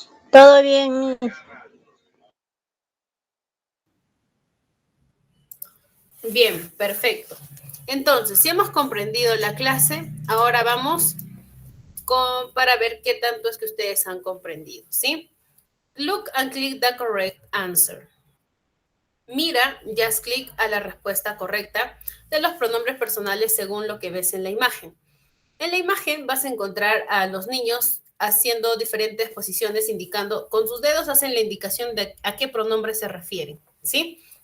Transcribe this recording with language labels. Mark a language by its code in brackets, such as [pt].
[es] Todo bien, Miss. Bien, perfecto. Entonces, si hemos comprendido la clase, ahora vamos para ver qué tanto es que ustedes han comprendido, ¿sí? [en] Look and click the correct answer. [es] Mira, [en] just click [es] a la respuesta correcta de los pronombres personales según lo que ves en la imagen. En la imagen vas a encontrar a los niños haciendo diferentes posiciones, indicando, con sus dedos hacen la indicación de a qué pronombre se refieren, ¿sí?